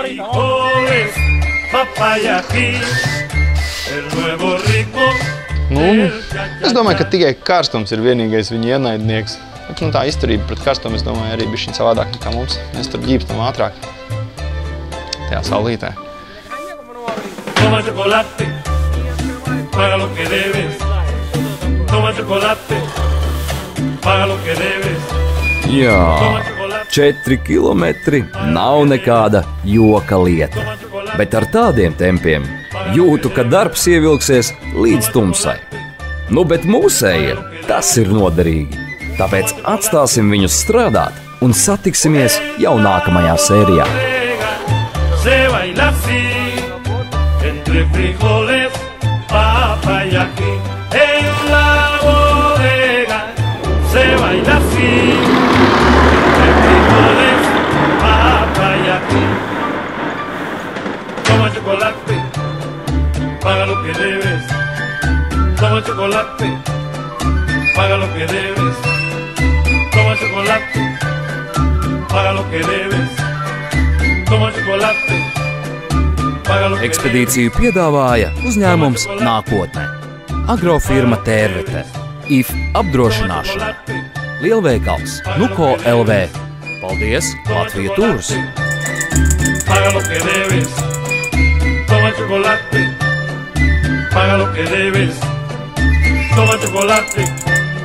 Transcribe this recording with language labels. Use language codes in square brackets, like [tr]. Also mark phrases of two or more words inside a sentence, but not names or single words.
[lv] Es domāju, ka tikai karstums ir vienīgais viņa ienaidnieks. Tā izturība pret karstumu, es domāju, arī bišķiņ savādāk nekā mums. Mēs tur ģīpstam ātrāk. Tajā saulītē. [es] Toma chocolate, paga lo que debes. Toma chocolate, paga lo que debes. [lv] Jā, 4 kilometri nav nekāda joka lieta. Bet ar tādiem tempiem jūtu, ka darbs ievilksies līdz tumsai. Bet mūsējie tas ir noderīgi. Tāpēc atstāsim viņus strādāt un satiksimies jau nākamajā sērijā. [es] Entre frijoles, papa y ají en la bodega se baila así. Entre frijoles, papa y ají. Toma chocolate. que debes. Toma chocolate, paga lo que debes. Toma chocolate, paga lo que debes. Toma chocolate, paga lo que debes. [lv] Ekspedīciju piedāvāja uzņēmums Nākotne, agrofirma Tērvete, IF apdrošināšana, lielveikals Nuko LV. Paldies, Latvija Tūrs! [es] Paga lo que debes. Toma chocolate, paga lo que debes. Toma chocolate.